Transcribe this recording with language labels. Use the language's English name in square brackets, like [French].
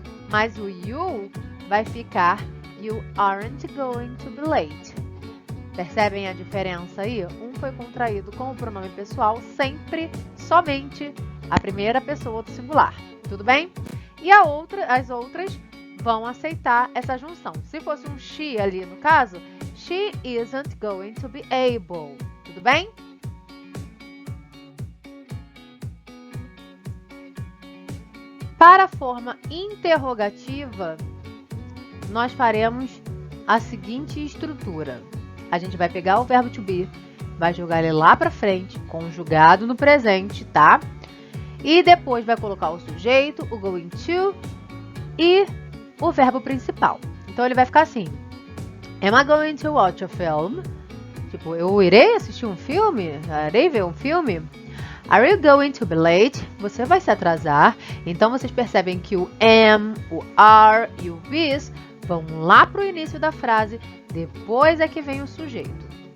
[Portuguese] Mas o [English] you vai ficar you aren't going to be late. [Portuguese] Percebem a diferença aí? Um foi contraído com o pronome pessoal, sempre, somente, a primeira pessoa do singular. Tudo bem? E as outras vão aceitar essa junção. Se fosse um she ali no caso, [English] she isn't going to be able. [Portuguese] Tudo bem? Para a forma interrogativa, nós faremos a seguinte estrutura. A gente vai pegar o verbo to be, vai jogar ele lá para frente, conjugado no presente, tá? E depois vai colocar o sujeito, o going to e o verbo principal. Então, ele vai ficar assim. [English] Am I going to watch a film? [Portuguese] Tipo, eu irei assistir um filme? Irei ver um filme? [English] Are you going to be late? [Portuguese] Você vai se atrasar. Então, vocês percebem que o am, o are e o is vão lá para o início da frase, depois é que vem o sujeito.